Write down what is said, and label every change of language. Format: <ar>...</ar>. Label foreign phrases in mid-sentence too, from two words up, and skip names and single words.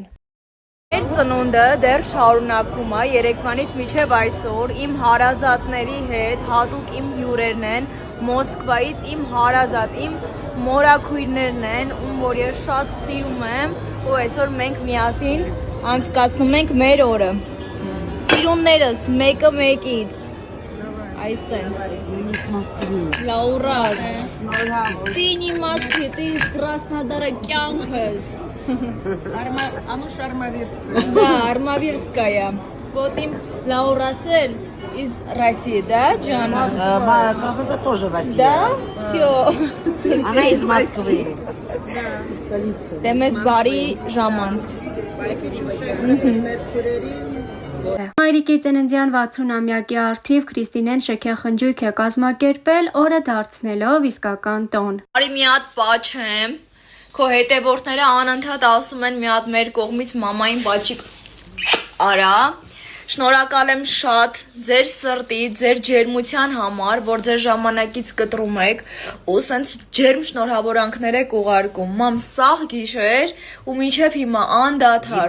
<hy>Մեր ծնունդը դեռ շարունակվում է երեկվանից մինչև այսօր իմ հարազատների հետ, հատուկ իմ հյուրերն են, Մոսկվայից իմ հարազատ, իմ մորաքույրներն են, ում որ ես շատ սիրում եմ, ու այսօր մենք միասին անցկացնում ենք մեր օրը։ Սիրուններս մեկը մեկից։ Այսենց։ Լաուրա,</hy> <ru>ты не Москвы, ты из Краснодара кյանքս։ Оно Армавирская. Да, Армавирская. Вот им Лаурасел из России, да, Джана? Краснодар тоже Россия. Да? Все. Она из Москвы.</ru> <hy>Դեմես բարի ժամանց։ Մայրիկի ծննդյան 60-ամյակի առթիվ Քրիստինեն շքեղխնջույք է կազմակերպել, օրը դարձնելով իսկական տոն։ Բարի մի հատ պաչեմ։ Քո հետևորդները անընդհատ ասում են մի հատ մեր կողմից մամային պաչիկ արա։ Շնորհակալ եմ շատ ձեր սրտի, ձեր ջերմության համար, որ ձեր ժամանակից կտրում եք ու սենց ջերմ շնորհավորանքներ եք ուղարկում։ Մամ, սաղ գիշեր ու մինչև հիմա անդադար։</hy>